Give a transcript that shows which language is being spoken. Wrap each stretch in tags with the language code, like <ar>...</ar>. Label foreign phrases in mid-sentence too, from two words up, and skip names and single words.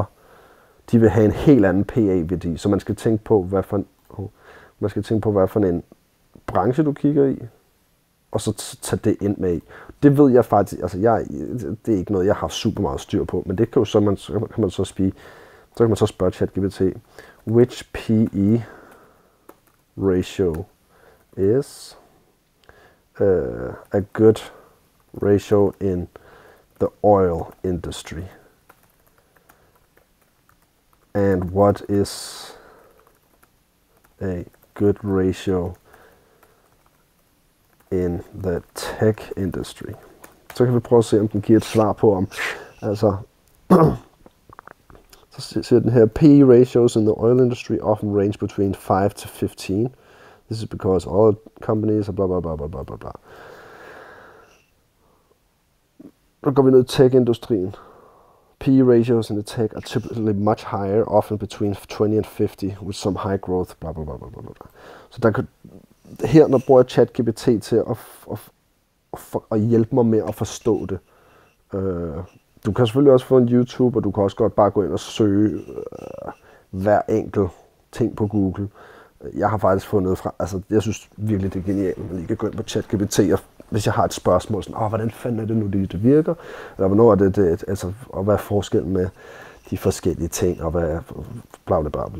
<da>De vil have en helt anden PE-værdi, så man skal tænke på, hvad for en branche du kigger i, og så tage det ind med i. Det ved jeg faktisk, altså det er ikke noget, jeg har super meget styr på, men det kan jo så, kan man så spørge ChatGPT,</da> <en>which PE ratio is a good ratio in the oil industry? And what is a good ratio in the tech industry?</en> <da>Så kan vi prøve at se, om den giver et svar på, om altså så siger den her,</da> <en>PE ratios in the oil industry often range between 5 to 15. This is because all companies are blah blah blah blah blah blah blah.</en> <da>Så går vi ned i tech-industrien.</da> <en>PE ratios in the tech are typically much higher, often between 20 and 50, with some high growth, blah blah blah blah blah.</en> <da>Så der kan, her når bruger jeg ChatGPT til at hjælpe mig med at forstå det. Du kan selvfølgelig også få en YouTube, og du kan også godt bare gå ind og søge hver enkelt ting på Google. Jeg har faktisk fundet fra, altså jeg synes virkelig det er genialt, at man lige kan gå ind på ChatGPT, og hvis jeg har et spørgsmål, sådan, hvordan fanden er det nu det virker, eller hvornår er det, altså, og hvad er forskellen med de forskellige ting, og hvad bla bla bla bla.</da>